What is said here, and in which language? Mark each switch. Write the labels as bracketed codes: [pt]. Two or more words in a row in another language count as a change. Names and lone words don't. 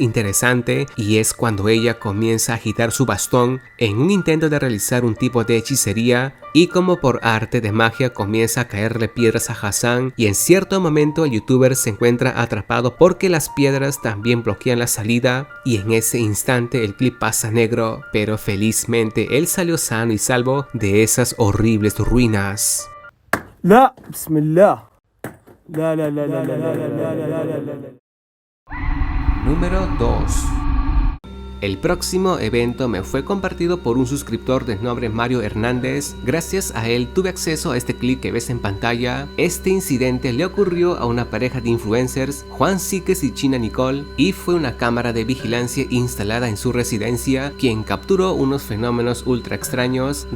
[es] interesante y es cuando ella comienza a agitar su bastón en un intento de realizar un tipo de hechicería y como por arte de magia comienza a caerle piedras a Hassan y en cierto momento el youtuber se encuentra atrapado porque las piedras también bloquean la salida y en ese instante el clip pasa negro, pero felizmente él salió sano y salvo de esas horribles ruinas. [ar] لا بسم الله لا لا لا لا لا لا لا لا لا لا. [es] Número 2. El próximo evento me fue compartido por un suscriptor de nombre Mario Hernández. Gracias a él tuve acceso a este clip que ves en pantalla. Este incidente le ocurrió a una pareja de influencers, Juan Síquez y China Nicole, y fue una cámara de vigilancia instalada en su residencia quien capturó unos fenómenos ultra extraños.